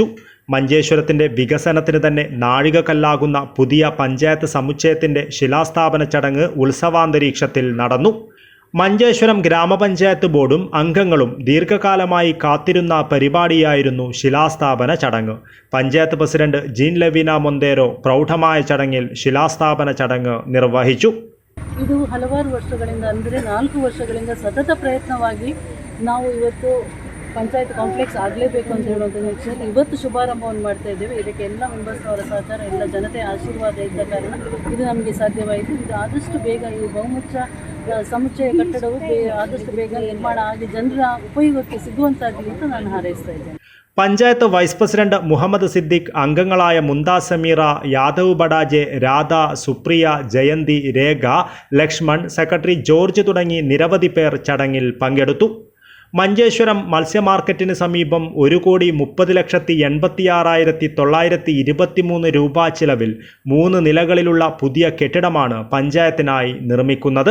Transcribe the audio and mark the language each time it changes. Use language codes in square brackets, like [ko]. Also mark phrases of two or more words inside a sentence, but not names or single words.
[ml] മഞ്ചേശ്വരത്തിന്റെ വികസനത്തിന് തന്നെ നാഴികക്കല്ലാകുന്ന പുതിയ പഞ്ചായത്ത് സമുച്ചയത്തിന്റെ ശിലാസ്ഥാപന ചടങ്ങ് ഉത്സവാന്തരീക്ഷത്തിൽ നടന്നു. മഞ്ചേശ്വരം ഗ്രാമപഞ്ചായത്ത് ബോർഡും അംഗങ്ങളും ദീർഘകാലമായി കാത്തിരുന്ന പരിപാടിയായിരുന്നു ശിലാസ്ഥാപന ചടങ്ങ്. പഞ്ചായത്ത് പ്രസിഡന്റ് ജീൻ ലവീന മൊന്തേരോ ಪ್ರೌಢമായ ചടങ്ങിൽ ശിലാസ്ഥാപന ചടങ്ങ് ನಿರ್ವಹಿಸಿತು. [kn] ಇದು ಹಲವಾರು ವರ್ಷಗಳಿಂದ ಅಂದರೆ 4 ವರ್ಷಗಳಿಂದ ಸತತ ಪ್ರಯತ್ನವಾಗಿ ನಾವು ಇವತ್ತು ಪಂಚಾಯತ್ ಕಾಂಪ್ಲೆಕ್ಸ್ ಆಗಲೇಬೇಕು ಅಂತ ಹೇಳುವಂಥ ನಿರೀಕ್ಷೆಯಲ್ಲಿ ಇವತ್ತು ಶುಭಾರಂಭವನ್ನು ಮಾಡ್ತಾ ಇದ್ದೇವೆ. ಇದಕ್ಕೆ ಎಲ್ಲ ಮೆಂಬರ್ಸ್ನವರ ಸಹಕಾರ, ಎಲ್ಲ ಜನತೆಯ ಆಶೀರ್ವಾದ ಇದ್ದ ಕಾರಣ ಇದು ನಮಗೆ ಸಾಧ್ಯವಾಯಿತು. ಇದು ಆದಷ್ಟು ಬೇಗ ಈ ಬಹುಮುಖ್ಯ ಸಮುಚ್ಚಯ ಕಟ್ಟಡವು ಆದಷ್ಟು ಬೇಗ ನಿರ್ಮಾಣ ಆಗಿ ಜನರ ಉಪಯೋಗಕ್ಕೆ ಸಿಗುವಂತಾಗಲಿ ಅಂತ ನಾನು ಹಾರೈಸ್ತಾ ಇದ್ದೇನೆ. [ml] പഞ്ചായത്ത് വൈസ് പ്രസിഡന്റ് മുഹമ്മദ് സിദ്ദിഖ്, അംഗങ്ങളായ മുംതാസ് സമീറ, യാദവ് ബഡാജെ, രാധ, സുപ്രിയ, ജയന്തി, രേഖ, ലക്ഷ്മൺ, സെക്രട്ടറി ജോർജ് തുടങ്ങി നിരവധി പേർ ചടങ്ങിൽ പങ്കെടുത്തു. മഞ്ചേശ്വരം മത്സ്യമാർക്കറ്റിന് സമീപം 1,30,86,923 രൂപ ചിലവിൽ 3 നിലകളിലുള്ള പുതിയ കെട്ടിടമാണ് പഞ്ചായത്തിനായി നിർമ്മിക്കുന്നത്.